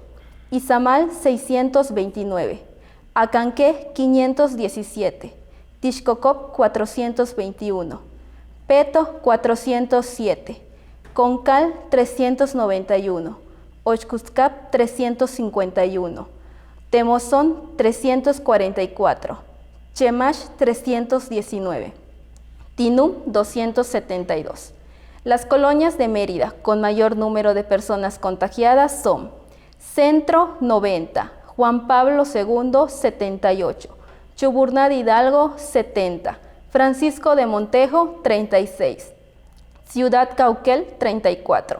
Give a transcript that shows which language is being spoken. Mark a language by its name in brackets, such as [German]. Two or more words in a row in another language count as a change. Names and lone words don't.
[Spanish] Izamal, 629, Acanqué, 517, Tixcocop, 421, Peto, 407, Concal, 391, Oxcuzcap, 351, Temozón, 344, Chemash, 319, Tinum, 272. Las colonias de Mérida con mayor número de personas contagiadas son Centro, 90, Juan Pablo II, 78, Chuburná de Hidalgo, 70, Francisco de Montejo, 36, Ciudad Cauquel, 34,